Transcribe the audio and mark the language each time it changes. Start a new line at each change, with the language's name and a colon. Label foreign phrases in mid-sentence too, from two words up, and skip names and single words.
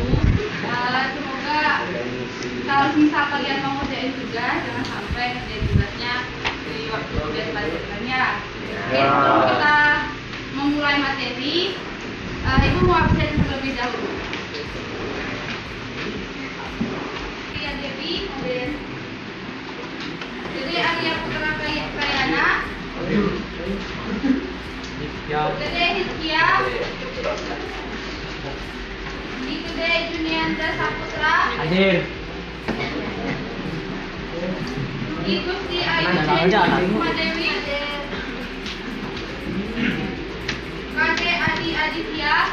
Indonesian: Semoga kalau misal kalian mau ngerjain tugas, jangan sampai ngerjain tugasnya di waktu tugas pelajarannya. Oke, sebelum kita memulai materi, Ibu mau absen terlebih dahulu. Ria Dewi, kemudian jadi Arya Putra Kayana, Dede Hizkia, Dede Juniandra Saputra, Hadir. Gusti Ayu Madewi, Kade Adi Aditya,